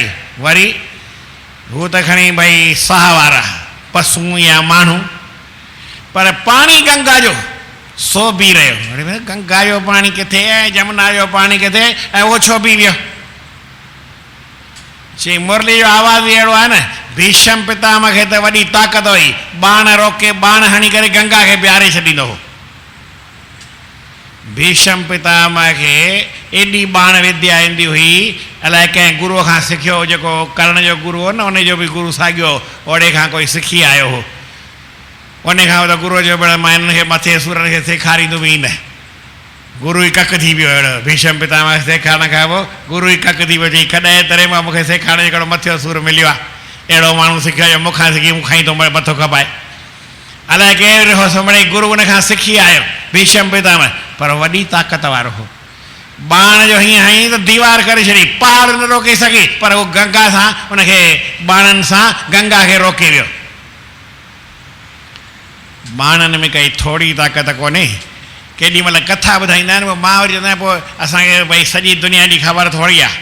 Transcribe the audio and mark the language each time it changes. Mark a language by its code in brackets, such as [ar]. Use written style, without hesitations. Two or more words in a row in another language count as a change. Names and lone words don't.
[sd] वरी हू त खणी भई साह वारा पशु या माण्हू, पर पाणी गंगा जो सो पी रहियो। गंगा जो पाणी किथे ऐं जमुना जो पाणी किथे ऐं उहो छो पी वियो? चई मुरली जो आवाज़ ई अहिड़ो आहे न, भीष्म पितामह खे त वॾी ताक़त हुई, बाण रोके बाण हणी करे गंगा खे प्यारे छॾींदो हो। भीष्म पितामह खे एॾी बाण विद्या ईंदी हुई, अलाए कंहिं गुरूअ खां सिखियो, जेको कर्ण जो गुरू हो न, उन जो बि गुरू साॻियो ओड़े खां कोई सिखी आयो हो। उन खां त गुरूअ जो पिणु मां हिननि खे मथे सूरनि खे सेखारींदो बि न, गुरू ई कक थी वियो। अहिड़ो भीष्म पितामह खे सेखारण खां पोइ गुरू ई कक थी वियो। चई कॾहिं तरह मां मूंखे सेखारण जो हिकिड़ो मथे सूर मिलियो आहे, अहिड़ो माण्हू सिखियो जो मूंखां सिखी मूंखां ई थो मथो खपाए। अलाए केरु हो मिड़ई गुरू उन खां सिखी आयो भीष्म पितामह, पर वॾी ताक़त वारो हो। बाण जो हीअं हई त दीवार करे छॾी, पहाड़ न रोके सघी, पर उहो गंगा सां उनखे बाणनि सां गंगा खे रोके वियो। बाणनि में काई थोरी ताक़त कोन्हे। केॾी महिल कथा ॿुधाईंदा आहिनि, मां वरी चवंदा आहियां पोइ असांखे भई सॼी दुनिया जी ख़बर थोरी आहे।